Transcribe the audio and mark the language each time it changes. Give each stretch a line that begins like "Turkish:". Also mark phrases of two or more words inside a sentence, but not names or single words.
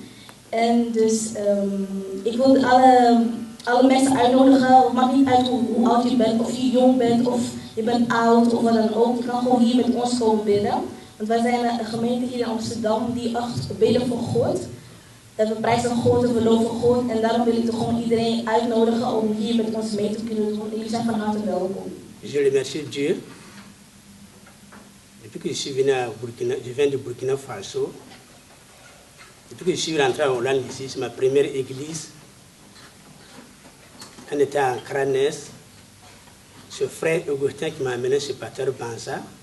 Dutch: En dus ik wil alle mensen uitnodigen, het maakt niet uit hoe oud je bent, of je jong bent, of je bent oud, of wat dan ook. Je kan gewoon hier met ons komen bidden. Want wij zijn een gemeente hier in Amsterdam die echt bidden voor God. We prijzen God en we loven God. En daarom wil ik toch gewoon iedereen uitnodigen om hier met ons mee te kunnen doen. Jullie zijn van harte welkom.
French: Je remercie Dieu. Depuis que je suis venu à Burkina, je viens de Burkina Faso. Depuis que je suis rentré en Hollande ici, c'est ma première église. On était en Cranes. Ce frère Augustin qui m'a amené chez Pater Banza.